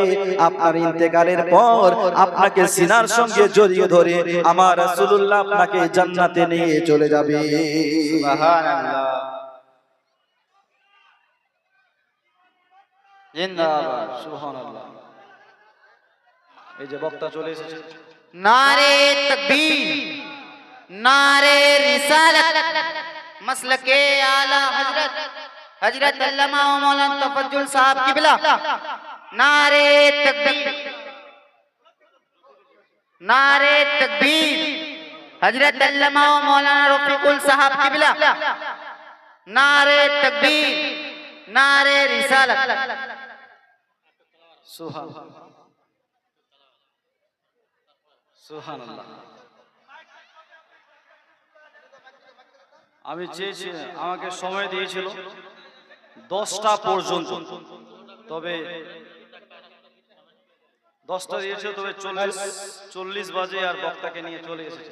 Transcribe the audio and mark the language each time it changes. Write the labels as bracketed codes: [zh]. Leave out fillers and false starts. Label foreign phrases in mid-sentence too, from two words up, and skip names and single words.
[bn] আপনার ইন্তেকালের পর আপনাকে সিনার সঙ্গে জড়িয়ে ধরে আমার রাসূলুল্লাহ আপনাকে জান্নাতে নিয়ে চলে যাবে। সুবহানাল্লাহ। জিন্দাবাদ। সুবহানাল্লাহ। এই যে বক্তা চলে এসেছে, [hi] नारे तकबीर, नारे रिसालत, मसलके आला हजरत हजरत अल्लामा व मौलाना तफज्जुल साहब किबला। नारे तकबीर, नारे तकबीर, हजरत अल्लामा व मौलाना रफीकुल साहब किबला। नारे तकबीर, नारे रिसालत। [bn] সুবহানাল্লাহ সুবহানাল্লাহ। আমি চেয়েছি, আমাকে সময় দিয়েছিল 10টা পর্যন্ত, তবে 10টা দিয়েছিল, তবে 40 বাজে আর বক্তাকে নিয়ে চলে এসেছে।